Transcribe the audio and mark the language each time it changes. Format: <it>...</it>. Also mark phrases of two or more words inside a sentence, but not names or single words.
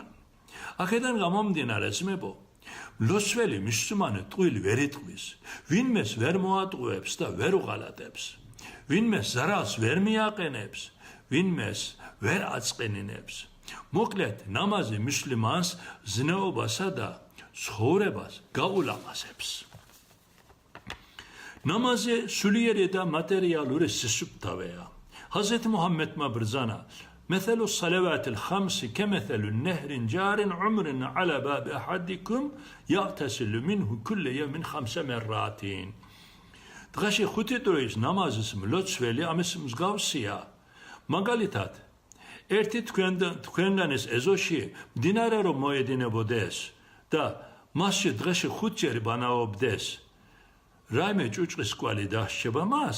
<ka>აქედან გამომდინარე ძმებო, მლოცველი მუსლიმანი ტყუილ ვერ იტყვის, ვინმეს ვერ მოატყუებს და ვერ უღალატებს, ვინმეს ზარალს ვერ მიაყენებს, ვინმეს ვერ აწყენინებს. მოკლედ, ნამაზი მუსლიმანს ზნეობასა და ცხოვრებას გაულამაზებს. ნამაზი სულიერი და მატერიალური სისუფთავეა. ჰაზრეთ მუჰამმედმა ბრძანა:</ka> <ar>مثل الصلوات الخمس كمثل نهر جار عمر على باب أحدكم يغتسل منه كل يوم 5 مرات.</ar> <ka>დღეში 5 დროის ნამაზის მლოცველი ამის მსგავსია. მაგალითად, ერთი თქვენგანის ეზოში მდინარე რომ მოედინებოდეს და მასში დღეში 5 ჯერ ბანაობდეს, რაიმე ჭუჭყის კვალი დასჭება მას?</ka>